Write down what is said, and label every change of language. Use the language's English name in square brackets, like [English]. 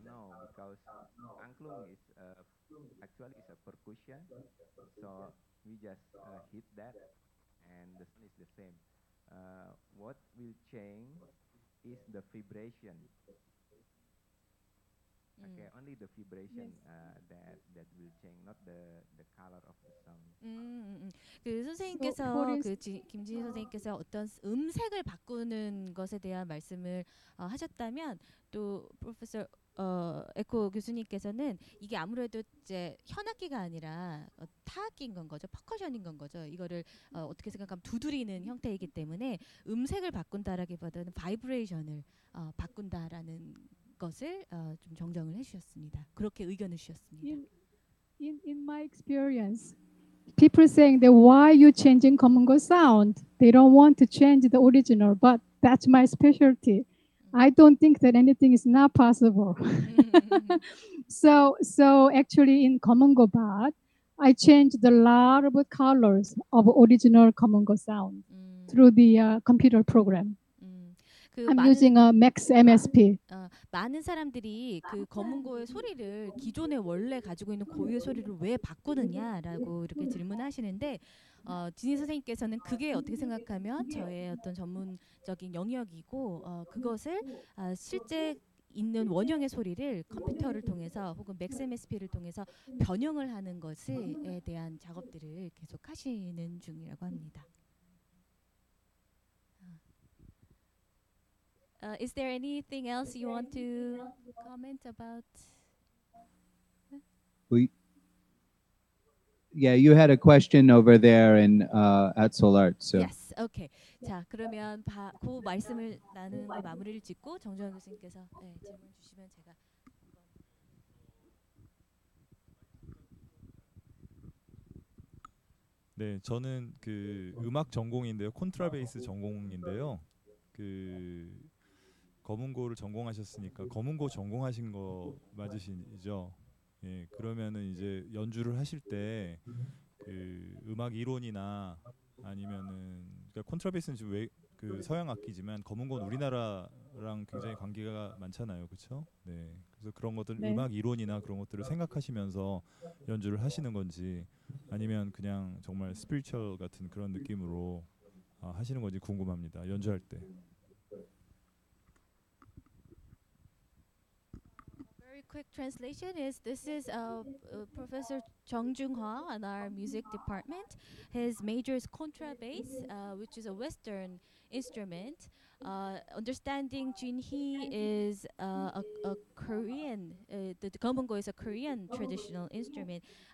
[English] No, because angklung is actually is a percussion, so we just hit that, and the sound is the same. What will change is the vibration. Okay, only the vibration that will change, not the color of the sound. [Korean] 그 선생님께서 김진희 선생님께서 어떤 음색을 바꾸는 것에 대한 말씀을 하셨다면 또 프로페서 에코 교수님께서는 이게 아무래도 이제 현악기가 아니라 타악기인 건 거죠. 퍼커션인 건 거죠. 이거를 어떻게 생각하면 두드리는 형태이기 때문에 음색을 바꾼다라기보다는 바이브레이션을 바꾼다라는 것을 좀 정정을 해주셨습니다. 그렇게 의견을 주셨습니다. [English] In my experience, people saying that why you changing Komungo sound? They don't want to change the original, but that's my specialty. I don't think that anything is not possible. So actually in Komungo Bat, I changed a lot of colors of original Komungo sound through the computer program. I'm using a Max MSP. [Korean] 많은 사람들이 그 검은고의 소리를 기존에 원래 가지고 있는 고유의 소리를 왜 바꾸느냐라고 이렇게 질문하시는데 진희 선생님께서는 그게 어떻게 생각하면 저의 어떤 전문적인 영역이고 그것을 실제 있는 원형의 소리를 컴퓨터를 통해서 혹은 맥스 MSP를 통해서 변형을 하는 것에 대한 작업들을 계속 하시는 중이라고 합니다. [English] Is there anything else you want to comment about? Yeah, you had a question over there at Solart. So. Yes, okay. [Korean] 자, 그러면 그 말씀을 나누는 거 마무리를 짓고 정주환 교수님께서 질문 주시면 제가 네, 저는 그 음악 전공인데요, 콘트라베이스 전공인데요. 그 검은고를 전공하셨으니까 검은고 전공하신 거 맞으시죠? 예, 그러면은 이제 연주를 하실 때 그 음악 이론이나 아니면은 그러니까 콘트라베이스는 지금 왜 그 서양 악기지만 검은고는 우리나라랑 굉장히 관계가 많잖아요, 그렇죠? 네. 그래서 그런 것들 네. 음악 이론이나 그런 것들을 생각하시면서 연주를 하시는 건지 아니면 그냥 정말 스피리추얼 같은 그런 느낌으로 하시는 건지 궁금합니다. 연주할 때. [English] Very quick translation is this is Professor Chung Jung-hwa on our music department. His major is contrabass, which is a Western instrument. Understanding Junhee is a Korean, the gomungo is a Korean traditional instrument.